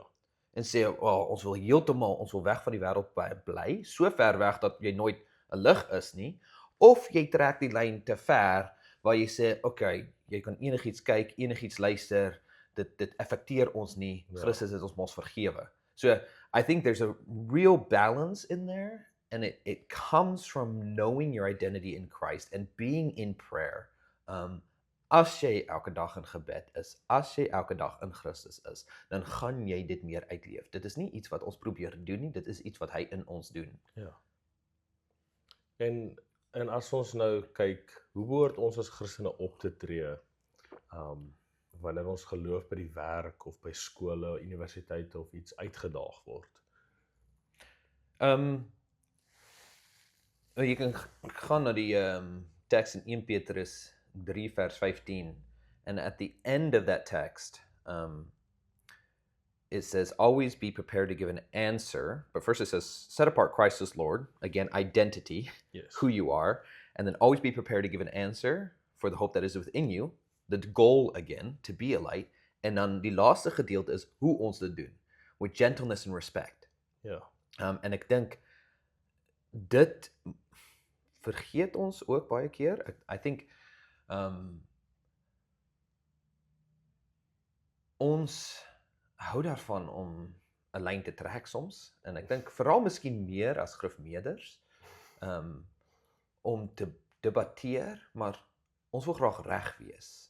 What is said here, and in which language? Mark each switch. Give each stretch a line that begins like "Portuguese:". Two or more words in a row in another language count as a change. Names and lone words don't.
Afrikaans: en sê, ons wil weg van die wêreld bly, so ver weg dat jy nooit 'n lig is nie, of jy trek die lyn te ver, waar jy sê, okay, jy kan enigiets kyk, enigiets luister, dit affekteer ons nie, Ja. Christus het ons mos vergewe.
English: So, I think there's a real balance in there, and it comes from knowing your identity in Christ and being in prayer.
Afrikaans: As jy elke dag in gebed is, as jy elke dag in Christus is, dan gaan jy dit meer uitleef. Dit is nie iets wat ons probeer doen nie, dit is iets wat hy in ons doen. Ja. En as ons nou kyk, hoe behoort ons as Christene op te tree, wanneer ons geloof by die werk of by skole, universiteite of iets uitgedaag word? Jy kan gaan na die teks in 1 Petrus 3 vers 15,
English: and at the end of that text, it says, always be prepared to give an answer, but first it says, set apart Christ as Lord, again, identity, Yes. who you are, and then always be prepared to give an answer for the hope that is within you, the goal again, to be a light,
Afrikaans: en dan die laaste gedeelte is hoe ons dit doen,
English: with gentleness and respect.
Afrikaans: Ja. En ek dink, dit vergeet ons ook baie keer.
English: I think,
Afrikaans: ons hou daarvan om 'n lyn te trek soms, en ek dink veral miskien meer as skrifmeerders, om te debatteer, maar ons wil graag reg wees.